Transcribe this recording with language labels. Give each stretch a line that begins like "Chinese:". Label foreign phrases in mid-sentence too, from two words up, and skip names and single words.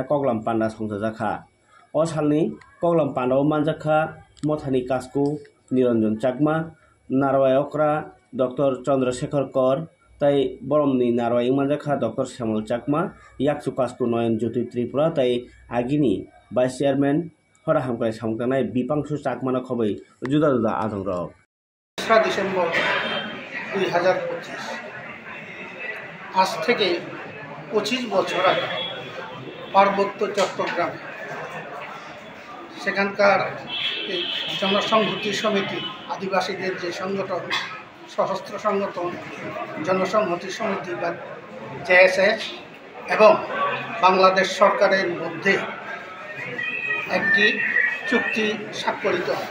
Kok Borok: कगलाम पान्डा संजाजाखा अ सालनि कगलाम पान्डाव मानजाखा मथानि कास्कु निरंजन चाकमा नारवायकरा डॉक्टर चंद्रशेखर कर ताई बरमनि नारवायक मानजाखा डॉक्टर श्यामल चाकमा याकसु कास्कु नयन ज्योति त्रिपुरा ताई आगिनि
English: vice chairman
Kok Borok: हरा हामकाय सामकानाय बिपांशु चाकमाना खबै जुदा जुदा आदं रक
Bangla: 3 ডিসেম্বর 2025 আজ থেকে 25 বছর আগে পার্বত্য চট্টগ্রাম সেখানকার জনসংহতি সমিতি আদিবাসীদের যে সংগঠন সশস্ত্র সংগঠন জনসংহতি সমিতি বা জেএসএস এবং বাংলাদেশ সরকারের মধ্যে একটি চুক্তি স্বাক্ষরিত হয়।